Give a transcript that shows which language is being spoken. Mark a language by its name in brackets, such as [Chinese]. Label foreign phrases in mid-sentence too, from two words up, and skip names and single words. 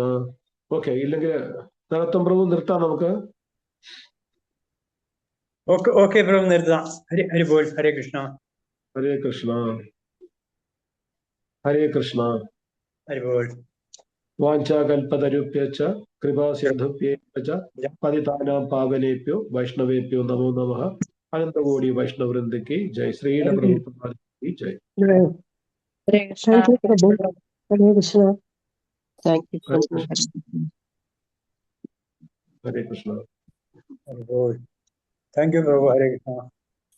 [Malayalam] ഓക്കെ, ഇല്ലെങ്കിൽ നടത്തം പ്രഭു നിർത്താം നമുക്ക്. ഓക്കെ പ്രഭു നിർത്താം. [Bangla] হরি বোল. [Malayalam] ഹരേ കൃഷ്ണ. ഹരേ കൃഷ്ണ. ഹരേ കൃഷ്ണ. [Bangla] হরি বোল. [Sanskrit] വാഞ്ചാകൽപതരുഭ്യശ്ച കൃപാസിന്ധുഭ്യേശ്ച പതിതാനാം പാവനേഭ്യോ വൈഷ്ണവേഭ്യോ നമോ നമഃ. [Malayalam] അനന്തകോടി വൈഷ്ണവവൃന്ദയ്ക്ക് ജയ്. ശ്രീല പ്രഭുപാദി ജയ്. ഹരേ കൃഷ്ണ. ഹരേ കൃഷ്ണ. [English] thank you. [Malayalam] ഹരേ കൃഷ്ണ. [Bangla] হরি বোল. [English] thank you [Malayalam] പ്രഭു. ഹരേ കൃഷ്ണ.